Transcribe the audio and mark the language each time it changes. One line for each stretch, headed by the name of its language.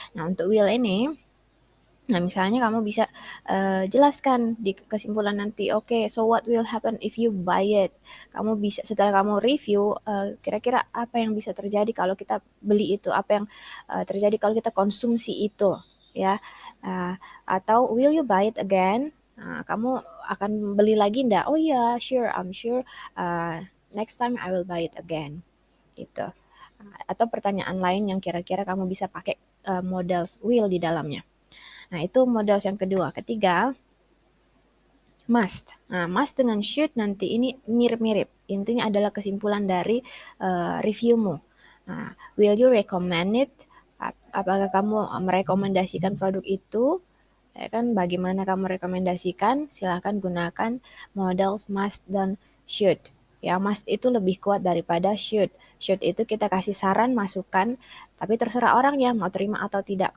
Indonesian: Nah, untuk will ini, nah, misalnya kamu bisa jelaskan di kesimpulan nanti, oke,
English: so what will happen if you buy it?
Indonesian: Kamu bisa, setelah kamu review, kira-kira apa yang bisa terjadi kalau kita beli itu? Apa yang terjadi kalau kita konsumsi itu? Ya, atau
English: will you buy it again?
Indonesian: Kamu akan beli lagi enggak?
English: Oh iya, sure, I'm sure. Next time I will buy it again.
Indonesian: Gitu. Atau pertanyaan lain yang kira-kira kamu bisa pakai modals will di dalamnya. Nah, itu modal yang kedua. Ketiga, must. Nah, must dengan should nanti ini mirip-mirip. Intinya adalah kesimpulan dari reviewmu. Nah,
English: will you recommend it?
Indonesian: Apakah kamu merekomendasikan produk itu? Ya kan, bagaimana kamu rekomendasikan? Silahkan gunakan modal must dan should. Ya, must itu lebih kuat daripada should. Should itu kita kasih saran, masukan, tapi terserah orang ya mau terima atau tidak.